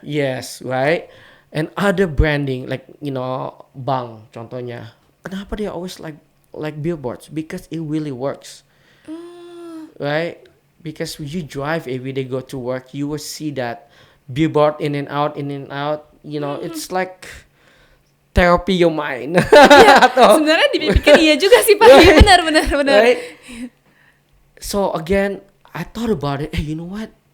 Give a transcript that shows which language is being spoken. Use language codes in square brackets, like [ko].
[en] Yes, right? And other branding like, you know, bank contohnya. [id] Kenapa dia [en] always like billboards? Because it really works. Right? Because when you drive every day, go to work, you will see that billboard in and out, it's like therapy your mind. [id] Sebenarnya dipikir iya juga sih Pak. Iya, benar. [en] Right? So again, I thought about it. Hey, you know what?